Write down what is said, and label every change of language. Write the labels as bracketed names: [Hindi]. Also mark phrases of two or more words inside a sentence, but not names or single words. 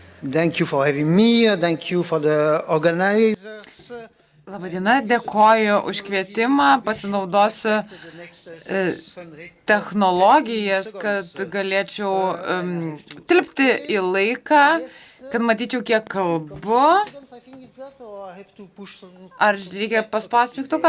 [English] Thank you for having me. Thank you for the organizers. [Lithuanian] Labadiena, dėkoju už kvietimą, pasinaudosiu technologijas, kad galėčiau tilpti į laiką, kad matyčiau, kiek kalbu. Ar reikia paspausti mygtuką?